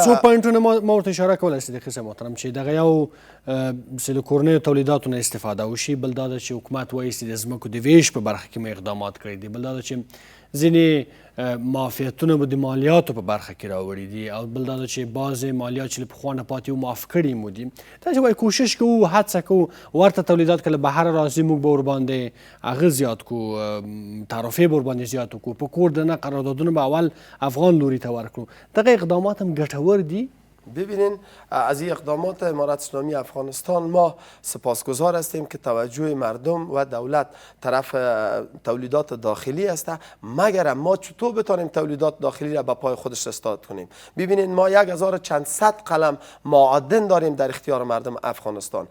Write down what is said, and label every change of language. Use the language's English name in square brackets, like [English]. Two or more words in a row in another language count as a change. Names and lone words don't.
[Pashto] څو پوینټونه ما ورته اشاره کولی صدیق صاحب محترم چې دغه یو چې له کورنیو تولیداتو نه استفاده وشي، بل دا ده چې حکومت وایي چې د ځمکو د ویش په برخه کې مو اقدامات کړي دي، بل دا ده چې ځینې معافیتونه به د مالیاتو په برخه کې راوړي دي، او بل دا ده چې بعضې مالیات چې له پخوا نه پاتې وو معاف کړي مو دي. دا چې وایي کوشش کوو، هڅه کوو ورته تولیدات که له بهره راځي موږ به ورباندې هغه زیات کړو، تعرفې به ورباندې زیات وکړو، په کور دننه قراردادونه به اول افغان لوري ته ورکړو. دغه اقدامات هم ګټور دي. [Persian] ببینین از این اقدامات امارت اسلامی افغانستان ما سپاسگزار هستیم که توجه مردم و دولت طرف تولیدات داخلی است، مگر ما چطور بتانیم تولیدات داخلی را به پای خودش استاد کنیم. ببینین ما 1000 چند صد قلم معادن داریم در اختیار مردم افغانستان.